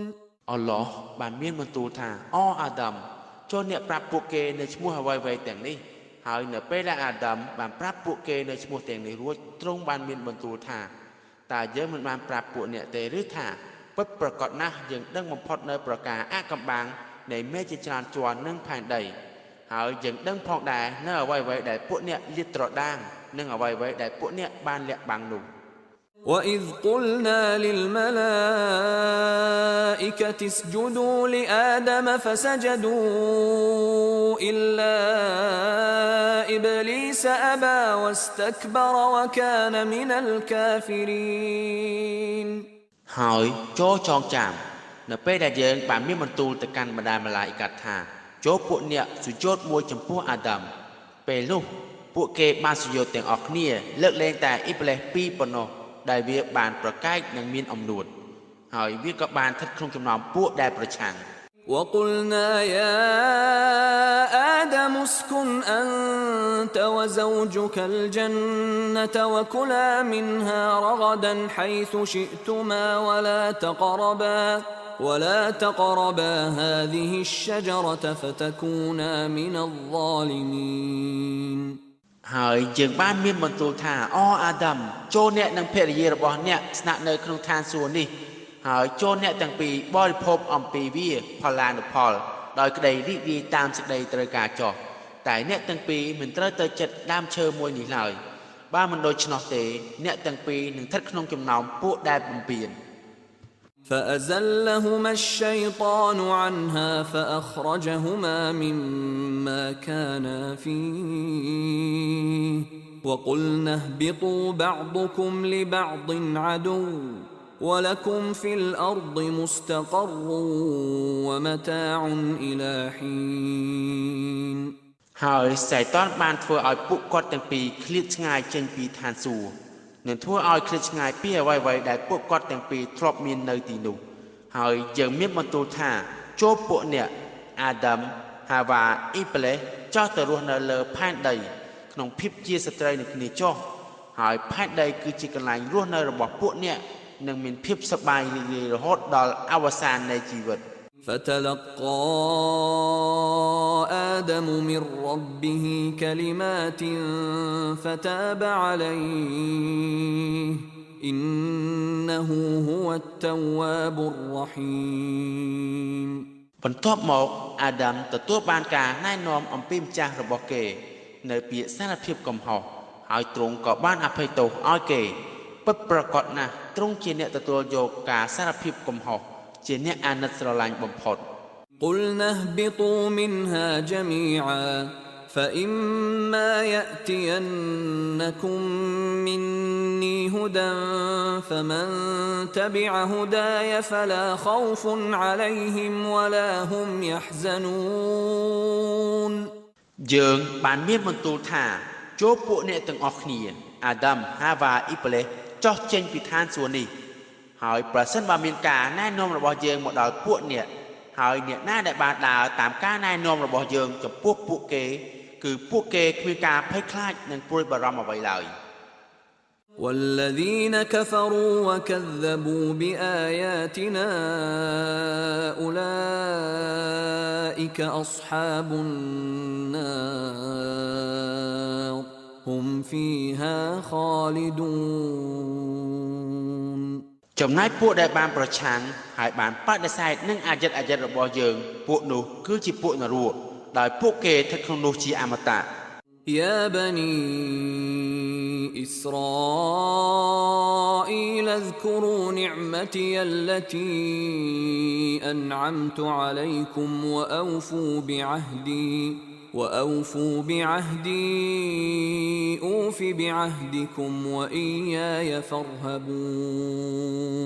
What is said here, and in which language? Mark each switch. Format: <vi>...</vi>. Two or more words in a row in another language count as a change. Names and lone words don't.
<km>អល់ឡោះបានមានបន្ទូលថាអអាដាមចូលអ្នកប្រាប់ពួកគេនៅឈ្មោះអ្វីៗទាំងនេះហើយនៅពេលដែលអាដាមបានប្រាប់ពួកគេនៅឈ្មោះទាំងនេះរួចទ្រង់បានមានបន្ទូលថាតើយើងមិនបានប្រាប់ពួកអ្នកទេឬថាពិតប្រាកដណាស់យើងដឹងបំផុតនៅប្រការអាកំបាំងនៃមេជាច្រើនជាន់និងផែនដីហើយយើងដឹងផងដែរនៅអ្វីៗដែលពួកអ្នកលាតត្រដាងនិងអ្វីៗដែលពួកអ្នកបានលាក់បាំងនោះ</km> <ar>وإذ قلنا للملائكة اسجدوا لآدم فسجدوا إلا إبليس أبى واستكبر وكان من الكافرين</ar> <km>ហើយចូលចងចាំនៅពេលដែលយើងបាន មានបន្ទូលទៅកាន់បណ្ដាម៉ាឡាអ៊ីកាត់ថាចូលពួកអ្នកសុយោតមួយចំពោះអាដាមពេលនោះពួកគេបានសុយោតទាំងអស់គ្នាលើកលែងតែអ៊ីប្លេសពីរប៉ុណ្ណោះដែលវាបានប្រកែកនិងមានអំនួតហើយវាក៏បានស្ថិតក្នុងចំណោមពួកដែលប្រឆាំង</km> <ar>وقلنا يا آدم اسكن أنت وزوجك الجنة وكلا منها رغدا حيث شئتما ولا تقربا هذه الشجرة فتكونا من الظالمين</ar> <km>ហើយយើងបានមានបន្ទូលថាអអាដាមចូលអ្នកនិងភរិយា របស់អ្នកស្នាក់នៅក្នុងឋានសួគ៌នេះហើយចូលអ្នកទាំងពីរបរិភោគអំពីវាផល្លានុផលដោយក្តីរីករាយតាមសេចក្តីត្រូវការចោះតែអ្នកទាំងពីរមិនត្រូវទៅចិត្តដើមឈើមួយនេះឡើយបើមិនដូច្នោះទេអ្នកទាំងពីរនឹងស្ថិតក្នុងចំណោមពួកដែលបំពាន</km> <ar>فأزلهما الشيطان عنها فأخرجهما مما كانا فيه وقلنا اهبطوا بعضكم لبعض عدو ولكم في الأرض مستقر ومتاع إلى حين</ar> <km>ហើយសៃតានបានធ្វើឲ្យពួកគាត់ទាំងពីរឃ្លាតឆ្ងាយ ចេញពីឋានសួគ៌និងធ្វើឲ្យឃ្លាតឆ្ងាយពីអ្វីៗដែលពួកគាត់ទាំងពីរធ្លាប់មាននៅទីនោះហើយយើងមានបន្ទូលថាចូលពួកអ្នកអាដាមហាវ៉ាអ៊ីប្លេសចោះទៅរស់នៅលើផែនដីក្នុងភាពជាស្ត្រីនឹងគ្នាចោះហើយផែនដីគឺជាកន្លែងរស់នៅរបស់ពួកអ្នកនឹងមានភាពសប្បាយរីករាយរហូតដល់អវសាននៃជីវិត</km> <ar>فتلقى آدم من ربه كلمات فتاب عليه إنه هو التواب الرحيم</ar> <km>បន្ទាប់មកអាដាមទទួលបានការណែនាំអំពីម្ចាស់របស់គេនៅពាក្យសារភាពកំហុសហើយទ្រង់ក៏បានអភ័យទោសឲ្យគេពិតប្រាកដណាស់ទ្រង់ជាអ្នកទទួលយកការសារភាពកំហុសជាអ្នកអាណិតស្រឡាញ់បំផុត</km> <ar>قلنا اهبطوا منها جميعا فإما يأتينكم مني هدى فمن تبع هداي فلا خوف عليهم ولا هم يحزنون</ar> <km>យើងបានមានបន្ទូលថាចូលពួកអ្នកទាំងអស់គ្នាអាដាមហាវ៉ាអ៊ីប្លេសចោះចេញពីឋានសួគ៌នេះហើយប្រសិនបើមានការណែនាំរបស់យើងមកដល់ពួកអ្នកហើយអ្នកណាដែលបានដើរតាមការណែនាំរបស់យើងចំពោះពួកគេគឺពួកគេគ្មានការភ័យខ្លាចនិងព្រួយបារម្ភអ្វីឡើយ</km> <ar>والذين كفروا وكذبوا بآياتنا أولئك أصحاب النار هم فيها خالدون</ar> <km>ចំណែកពួកដែលបានប្រឆាំងហើយបានបដិសេធនឹងអាចិតរបស់យើងពួកនោះគឺជាពួកនរកដោយពួកគេស្ថិតក្នុងនោះជាអមតៈ</km> <ar>يا بني إسرائيل اذكروا نعمتي التي أنعمت عليكم وأوفوا بعهدي أوف بعهدكم وإياي فارهبون</ar>